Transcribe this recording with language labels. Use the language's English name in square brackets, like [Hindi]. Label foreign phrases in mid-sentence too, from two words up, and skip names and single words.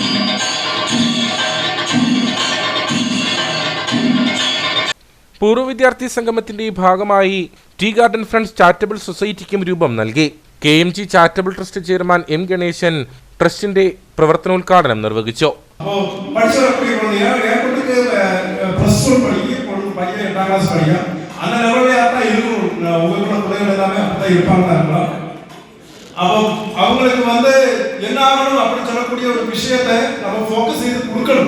[Malayalam] പൂർവ്വ വിദ്യാർത്ഥി സംഗമത്തിന്റെ ഭാഗമായി ടീ ഗാർഡൻ ഫ്രണ്ട്സ് ചാരിറ്റബിൾ സൊസൈറ്റിക്കും രൂപം നൽകി. KMG ചാരിറ്റബിൾ ട്രസ്റ്റ് ചെയർമാൻ M. ഗണേശൻ ട്രസ്റ്റിന്റെ പ്രവർത്തനോദ്ഘാടനം നിർവഹിച്ചു. [Tamil] அவங்களுக்கு என்ன ஆகணும் அப்படி சொல்லக்கூடிய ஒரு விஷயத்தை நம்ம ஃபோக்கஸ் செய்து கொடுக்கணும்.